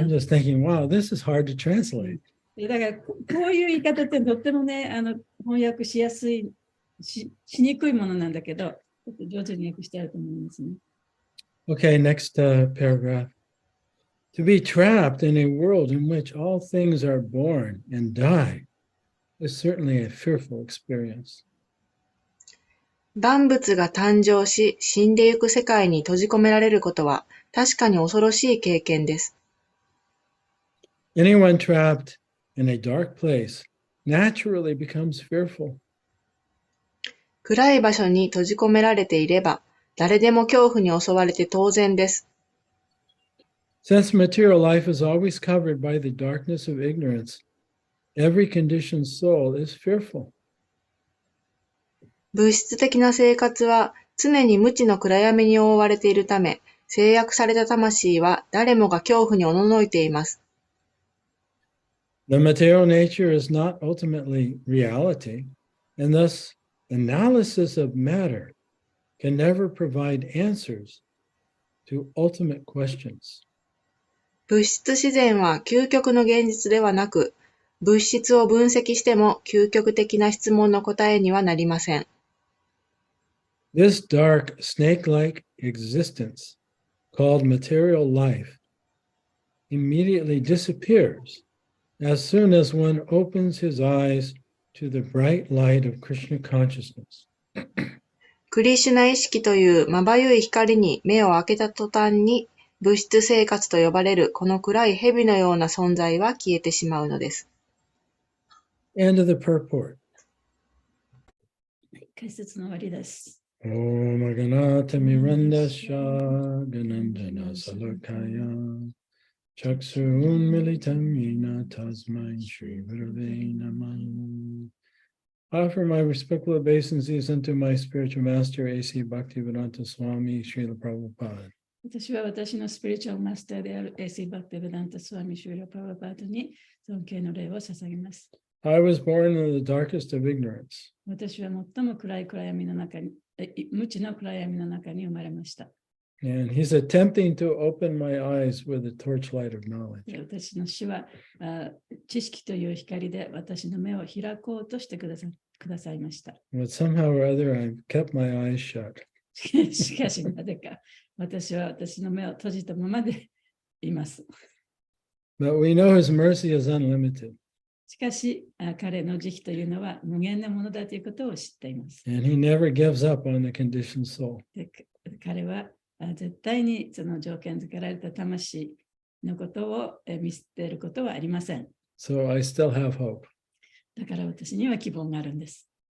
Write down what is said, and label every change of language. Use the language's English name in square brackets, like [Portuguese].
[English] I'm just thinking, wow, this is hard to translate. [Japanese] だからこういう言い方ってとってもね、翻訳しやすいしにくいものなんだけど、ちょっと上手に訳してあると思いますね。 [English] Okay, next paragraph. To be trapped in a world in which all things are born and die is certainly a fearful experience. [Japanese] 万物が誕生し、死んでゆく世界に閉じ込められることは、確かに恐ろしい経験です。 [English] Anyone trapped in a dark place naturally becomes fearful. [Japanese] 暗い場所に閉じ込められていれば、誰でも恐怖に襲われて当然です。 [English] Since material life is always covered by the darkness of ignorance, every conditioned soul is fearful. [Japanese] 物質的な生活は常に無知の暗闇に覆われているため、制約された魂は誰もが恐怖におののいています。 [English] The material nature is not ultimately reality, and thus analysis of matter can never provide answers to ultimate questions. [Japanese] 物質自然は究極の現実ではなく、物質を分析しても究極的な質問の答えにはなりません。 [English] This dark, snake-like existence, called material life, immediately disappears as soon as one opens his eyes to the bright light of Krishna consciousness. [Japanese] クリシュナ意識というまばゆい光に目を開けた途端に、物質生活と呼ばれるこの暗い蛇のような存在は消えてしまうのです。 [English] End of the purport. [Japanese] 解説の終わりです。 [Sanskrit] Om Ganata Mirandasha Gananjana Salakaya Chaksun Militamina Tasmai Shri Gurave Namah. [English] Offer my respectful obeisances unto my spiritual master, A.C. Bhaktivedanta Swami, Srila Prabhupada. [Japanese] 私は私のスピリチュアルマスターである A.C. バクティベダンタ・スワミ・シューラ・パワーパートに尊敬の礼を捧げます。 [English] I was born in the darkest of ignorance. [Japanese] 私は最も暗い暗闇の中に、無知の暗闇の中に生まれました。 [English] And he's attempting to open my eyes with the torchlight of knowledge. [Japanese] 私の主は知識という光で私の目を開こうとしてくださいました。 [English] But somehow or other, I've kept my eyes shut. [Japanese] しかしなぜか私は私の目を閉じたままでいます。 [English] But we know his mercy is unlimited. [Japanese] しかし彼の慈悲というのは無限なものだということを知っています。 [English] And he never gives up on the conditioned soul. [Japanese] で彼は絶対にその条件づけられた魂のことを見捨てることはありません。 [English] So I still have hope. [Japanese] だから私には希望があるんです。